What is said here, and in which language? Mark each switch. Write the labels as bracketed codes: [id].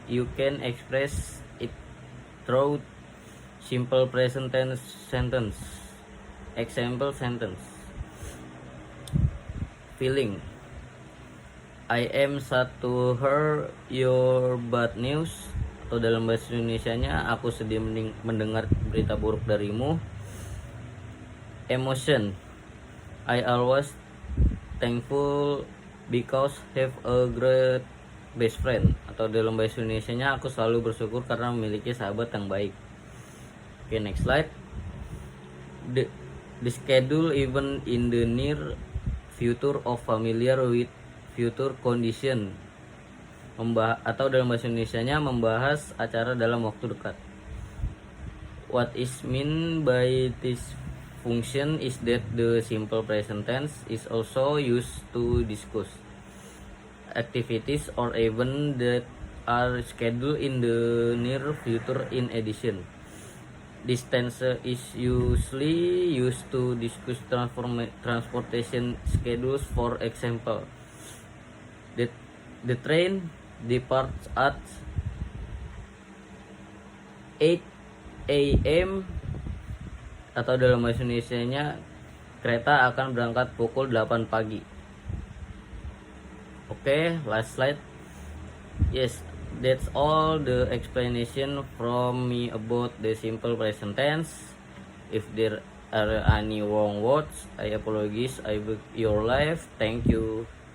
[en] You can express it through simple present tense sentence. Example sentence. Feeling. I am sad to hear your bad news. [id] Atau dalam bahasa Indonesianya, aku sedih mendengar berita buruk darimu. [en] Emotion. I always thankful because have a great best friend. [id] Atau dalam bahasa Indonesianya, aku selalu bersyukur karena memiliki sahabat yang baik. [en] Oke, next slide. The schedule even in the near future of familiar with future condition. [id] Atau dalam bahasa Indonesianya, membahas acara dalam waktu dekat. [en] What is mean by this function is that the simple present tense is also used to discuss activities or events that are scheduled in the near future. In addition, this tense is usually used to discuss transportation schedules. For example, the train departs at 8 a.m. [id] Atau dalam bahasa Indonesianya, kereta akan berangkat pukul 8 pagi. [en] Oke, last slide. Yes, that's all the explanation from me about the simple present tense. If there are any wrong words, I apologize. I beg your life. Thank you.